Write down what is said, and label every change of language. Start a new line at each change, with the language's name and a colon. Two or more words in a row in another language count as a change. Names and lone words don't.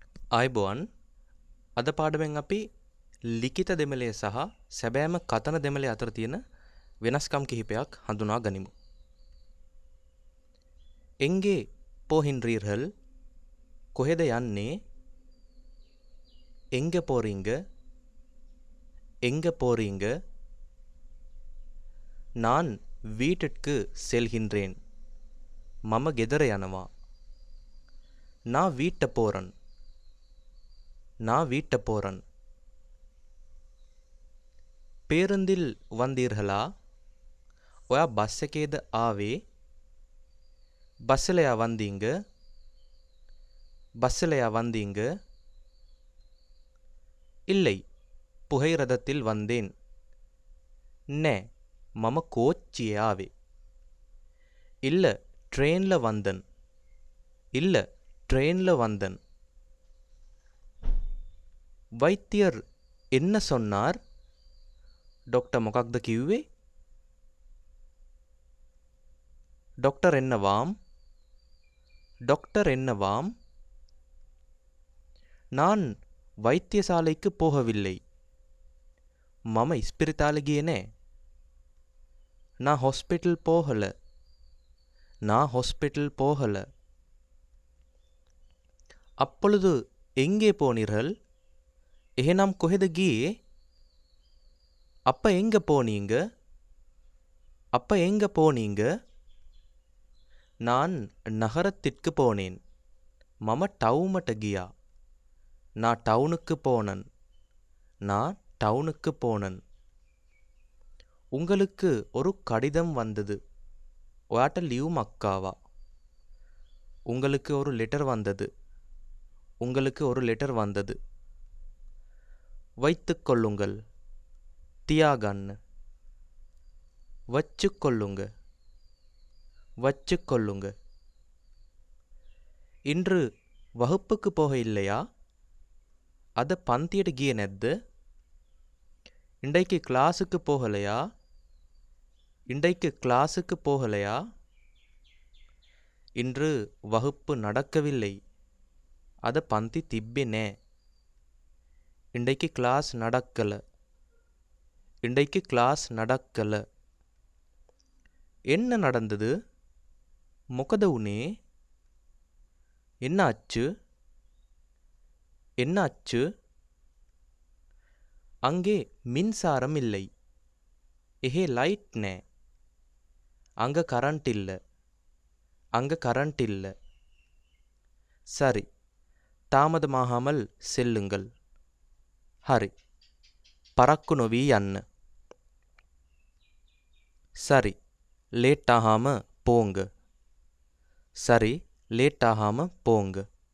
Sinhala: ආයුබෝවන් අද පාඩමෙන් අපි ලිඛිත දෙමළය සහ සැබෑම කතන දෙමළය අතර තියෙන වෙනස්කම් කිහිපයක් හඳුනා ගනිමු.
Tamil: எங்கே போகின்றீர்கள்
Sinhala: කොහෙද යන්නේ?
Tamil: எங்க போறீங்க? எங்க போறீங்க? நான் வீட்டிற்கு செல்கின்றேன்.
Sinhala: මම ගෙදර යනවා.
Tamil: நான் வீட்ட போறன். நான் வீட்ட போறன். பேருந்தில் வந்தீர்களா?
Sinhala: ඔයා බස් එකේද ආවේ?
Tamil: பஸ்ஸிலயா வந்தீங்க? பஸ்ஸிலயா வந்தீங்க? இல்லை, புகையிரதத்தில் வந்தேன்.
Sinhala: நே, මම කෝච්චියේ ආවේ.
Tamil: இல்ல, ட்ரெயின்ல வந்தன். இல்ல, ட்ரெயின்ல வந்தன். வைத்தியர் என்ன சொன்னார்?
Sinhala: டாக்டர் මොකක්ද කිව්වේ?
Tamil: டாக்டர் என்னவாம்? டாக்டர் என்னவாம்? நான் வைத்தியசாலைக்கு போகவில்லை.
Sinhala: මම ඉස්පිරිතාලේ ගියේ නෑ.
Tamil: நான் ஹாஸ்பிட்டல் போகல. நான் ஹாஸ்பிட்டல் போகல. அப்பொழுது எங்கே போனீர்கள்?
Sinhala: එහෙනම් කොහෙද ගියේ?
Tamil: அப்ப எங்க போனீங்க? அப்ப எங்க போனீங்க? நான் நகரத்திற்கு போனேன்.
Sinhala: මම ටවුමට ගියා.
Tamil: நான் டவுனுக்கு போனன். நான் டவுனுக்கு போனன். உங்களுக்கு ஒரு கடிதம் வந்தது.
Sinhala: ඔයාට ලියුමක් ආවා.
Tamil: உங்களுக்கு ஒரு லெட்டர் வந்தது. உங்களுக்கு ஒரு லெட்டர் வந்தது. வைத்துக் கொள்ளுங்கள். තියාගන්න. வச்சுக் கொள்ளுங்க. வச்சுக் கொள்ளுங்க. இன்று வகுப்புக்கு போக இல்லையா?
Sinhala: අද පන්තියට ගියේ නැද්ද?
Tamil: இன்றைக்கு கிளாஸுக்கு போகலையா? இன்றைக்கு கிளாஸுக்கு போகலையா? இன்று வகுப்பு நடக்கவில்லை.
Sinhala: අද පන්ති තිබ්බේ නෑ.
Tamil: இன்றைக்கு கிளாஸ் நடக்கல. இன்றைக்கு கிளாஸ் நடக்கல. என்ன நடந்தது?
Sinhala: මොකද වුණේ?
Tamil: என்ன ஆச்சு? என்ன ஆச்சு? அங்கே மின்சாரம் இல்லை.
Sinhala: එහේ லைட் නෑ.
Tamil: அங்க கரண்ட் இல்ல. அங்க கரண்ட் இல்ல. சரி, தாமதமாகாமல் செல்லுங்கள்.
Sinhala: හරි, පරක්කු නොවී යන්න.
Tamil: சரி, லேட் ஆகாம போங்க. சரி, லேட் ஆகாம போங்க.